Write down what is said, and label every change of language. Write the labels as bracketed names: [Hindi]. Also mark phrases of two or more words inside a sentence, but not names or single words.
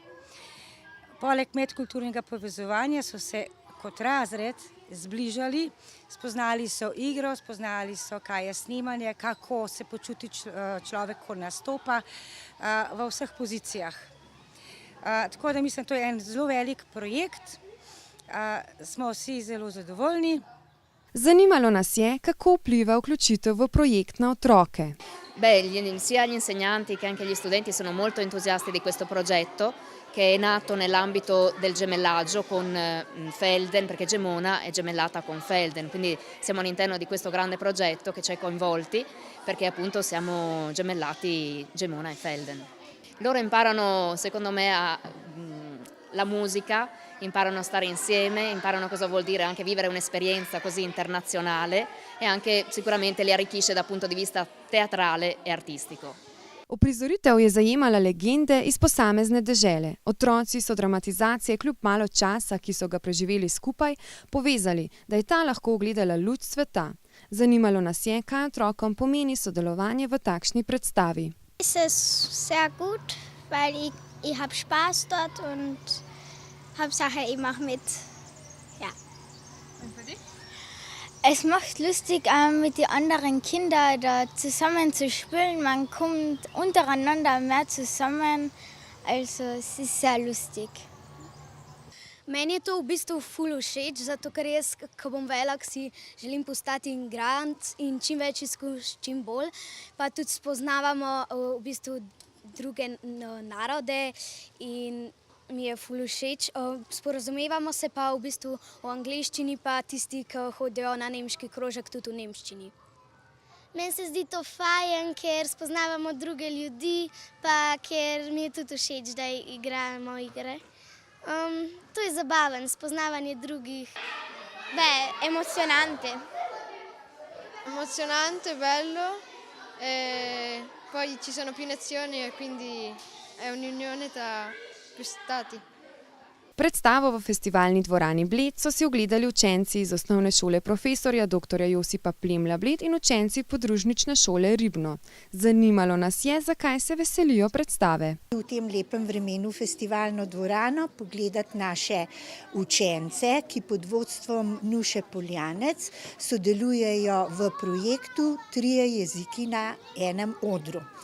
[Slovenian] Poleg medkulturnega povezovanja so se kot razred zbližali, spoznali so igro, spoznali so, kaj je snemanje, kako se počuti človek, ko nastopa v vseh pozicijah. Tako da mislim, to je en zelo velik projekt, smo vsi zelo zadovoljni. Zanimalo nas je, kako vpliva vključitev v projekt na otroke. [Italian] Sia gli insegnanti che anche gli studenti sono molto entusiasti di questo progetto che è nato nell'ambito del gemellaggio con Felden, perché Gemona è gemellata con Felden, quindi siamo all'interno di questo grande progetto che ci ha coinvolti perché appunto siamo gemellati Gemona e Felden. Loro imparano, secondo me, la musica, imparano a stare insieme, imparano cosa vuol dire anche vivere un'esperienza così internazionale e anche sicuramente li arricchisce dal punto di vista teatrale e artistico. [Slovenian] Uprizoritev je zajemala legende iz posamezne dežele. Otroci so dramatizacije kljub malo časa, ki so ga preživeli skupaj, povezali, da je ta lahko ugledala luč sveta. Zanimalo nas je, kaj otrokom pomeni sodelovanje v takšni predstavi. [German] Es ist sehr gut, weil ich habe Spaß dort und Hauptsache ich mache mit. Ja. Und für dich? Es macht lustig, mit den anderen Kindern da zusammen zu spielen. Man kommt untereinander mehr zusammen, also es ist sehr lustig. [Slovenian] Meni je to v bistvu ful všeč, zato ker jaz, ko bom velik, si želim postati igrant in čim več izkušnj, čim bolj. Pa tudi spoznavamo v bistvu druge narode in mi je ful všeč. Sporazumevamo se pa v bistvu v angleščini, pa tisti, ki hodijo na nemški krožek, tudi v nemščini. Meni se zdi to fajn, ker spoznavamo druge ljudi, pa ker mi je tudi všeč, da igramo igre. To je zabaven, spoznavanje drugih. [Italian] Beh, emozionante. Emozionante, bello, e poi ci sono più nazioni e quindi è un'unione tra più stati. [Slovenian] Predstavo v festivalni dvorani Bled so si ogledali učenci iz osnovne šole profesorja dr. Josipa Plemlja Bled in učenci podružnične šole Ribno. Zanimalo nas je, zakaj se veselijo predstave. V tem lepem vremenu festivalno dvorano pogledati naše učence, ki pod vodstvom Nuše Poljanec sodelujejo v projektu 3 jeziki na enem odru.